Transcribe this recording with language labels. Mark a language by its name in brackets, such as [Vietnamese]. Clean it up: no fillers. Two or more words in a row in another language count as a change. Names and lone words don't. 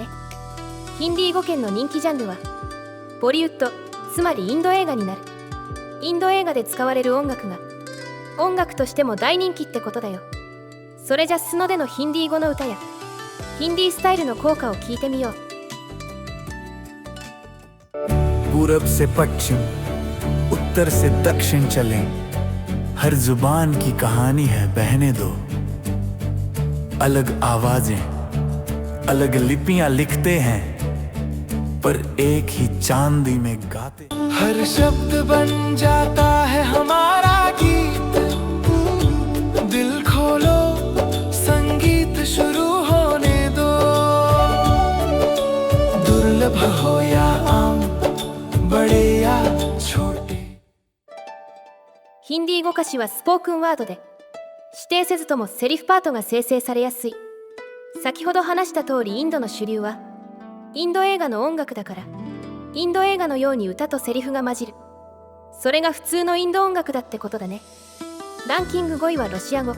[Japanese] ヒンディー語圏の人気ジャンルはボリウッド、つまりインド映画になる。インド映画で使われる音楽が音楽としても大人気ってことだよ。それじゃ素のでのヒンディー語の歌やヒンディースタイルの効果を聞いてみよう。 [Hindi] पूरब से पश्चिम उत्तर से दक्षिण चलें, हर जुबान की कहानी है बहने दो। अलग आवाजें अलग लिपियां लिखते हैं, पर एक ही चांदी में गाते। हर शब्द बन जाता है हमारा गीत, दिल खोलो संगीत शुरू होने दो। दुर्लभ हो या आम, बड़े या छोटे। [Japanese] ヒンディー語歌詞はスポークンワードで指定せずともセリフパートが生成されやすい。先ほど話した通りインドの主流はインド映画の音楽だから、インド映画のように歌とセリフが混じる。それが普通のインド音楽だってことだね。ランキング5位はロシア語。